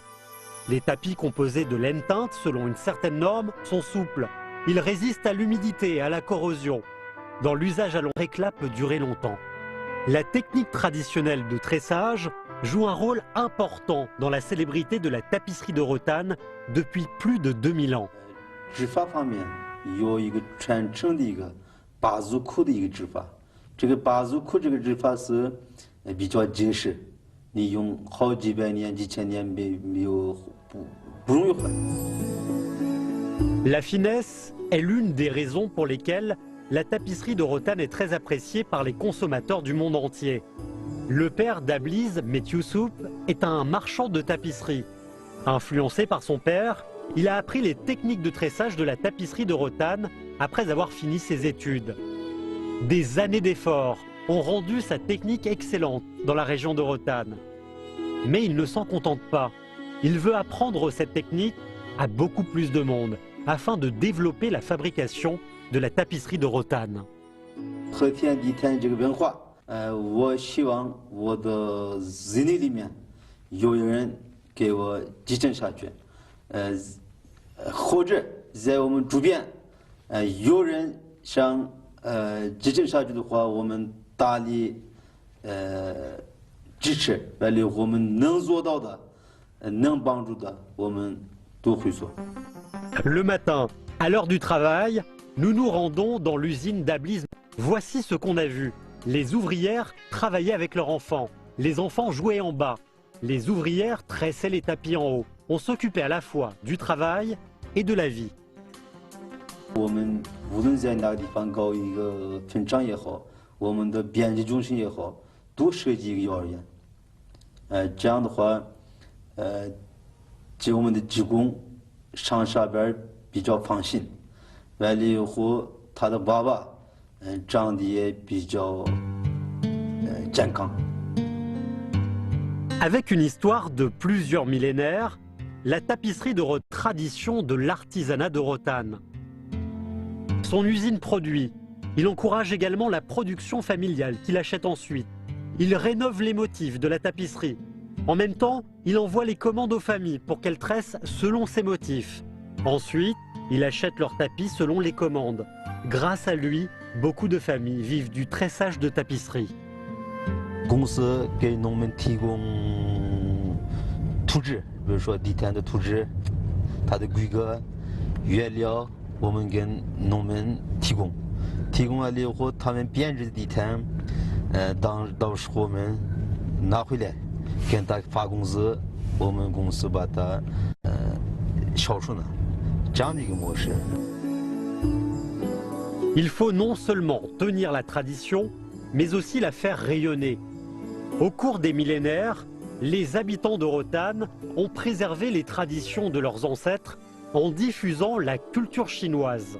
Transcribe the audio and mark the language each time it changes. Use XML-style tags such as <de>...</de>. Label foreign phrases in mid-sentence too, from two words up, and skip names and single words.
<fr>Les tapis composés de laine teinte, selon une certaine norme, sont souples. Ils résistent à l'humidité et à la corrosion. Dans l'usage à long éclat peut durer longtemps. La technique traditionnelle de tressage joue un rôle important dans la célébrité de la tapisserie de Rotanne depuis plus de 2000 ans.</fr> <zh>织法方面有一个传承的一个八足裤的一个织法，这个八足裤这个织法是比较结实，你用好几百年、几千年不容易坏。</zh> <fr>La finesse est l'une des raisons pour lesquelles la tapisserie de Rotanne est très appréciée par les consommateurs du monde entier. Le père d'Abliz, Metyousoup, est un marchand de tapisserie. Influencé par son père, il a appris les techniques de tressage de la tapisserie de Rotanne après avoir fini ses études. Des années d'efforts ont rendu sa technique excellente dans la région de Rotanne. Mais il ne s'en contente pas. Il veut apprendre cette technique à beaucoup plus de monde afin de développer la fabrication de la tapisserie de Rotanne.</fr> <zh>和田地毯这个文化，我希望我的子女里面有人给我继承下去，或者在我们周边，有人想继承下去的话，我们大力支持，完了我们能做到的，能帮助的，我们都会做。</zh> <fr>Le matin, à l'heure du travail, nous nous rendons dans l'usine d'Abliz. Voici ce qu'on a vu. Les ouvrières travaillaient avec leurs enfants. Les enfants jouaient en bas. Les ouvrières tressaient les tapis en haut. On s'occupait à la fois du travail et de la vie.</fr> <zh>我们无论在哪个地方搞一个分厂也好，我们的编辑中心也好，都设计一个幼儿园。这样的话，给我们的职工上下班比较放心。完了以后，他的娃娃，长得也比较健康。</zh> <fr>Avec une histoire de plusieurs millénaires, la tapisserie de tradition de l'artisanat de Rotanne. Son usine produit. Il encourage également la production familiale qu'il achète ensuite. Il rénove les motifs de la tapisserie. En même temps, il envoie les commandes aux familles pour qu'elles tressent selon ces motifs. Ensuite, il achète leurs tapis selon les commandes. Grâce à lui, beaucoup de familles vivent du tressage de tapisserie.</fr> <zh>公司给农民提供图纸，比如说地毯的图纸，它的规格、原料，我们跟农民提供。提供完了以后，他们编制的地毯，到时候我们拿回来，跟他发工资，我们公司把它销售呢，这样的一个模式。</zh> <fr>Il faut non seulement tenir la tradition, mais aussi la faire rayonner. Au cours des millénaires, les habitants de Rotanne ont préservé les traditions de leurs ancêtres en diffusant la culture chinoise.</fr>